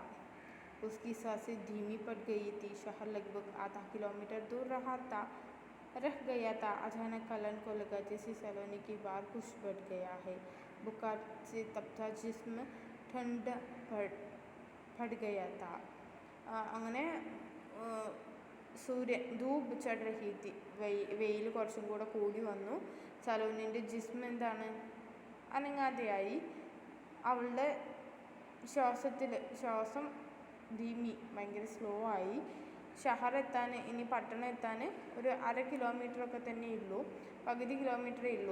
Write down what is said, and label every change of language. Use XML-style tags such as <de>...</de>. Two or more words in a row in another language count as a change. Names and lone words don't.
<hi>उसकी सांसें धीमी पड़ गई थी. शहर लगभग आधा किलोमीटर दूर रह गया था. अचानक कलन को लगा जैसे सलोनी की बार कुछ बढ़ गया है. बुखार से तपता जिस्म ठंड पड़ गया था. അങ്ങനെ धूप चढ़ रही थी.</hi> <ml>വെയിൽ കുറച്ചും കൂടെ കൂടി വന്നു. സലോനിൻ്റെ ജിസ്മ് എന്താണ് അനങ്ങാതെയായി. അവളുടെ ശ്വാസം ധീമി ഭയങ്കര സ്ലോ ആയി. ഷഹർ എത്താൻ ഇനി പട്ടണം എത്താൻ ഒരു 1/2 കിലോമീറ്ററൊക്കെ തന്നെ ഉള്ളൂ, പകുതി കിലോമീറ്ററേ ഉള്ളൂ.</ml>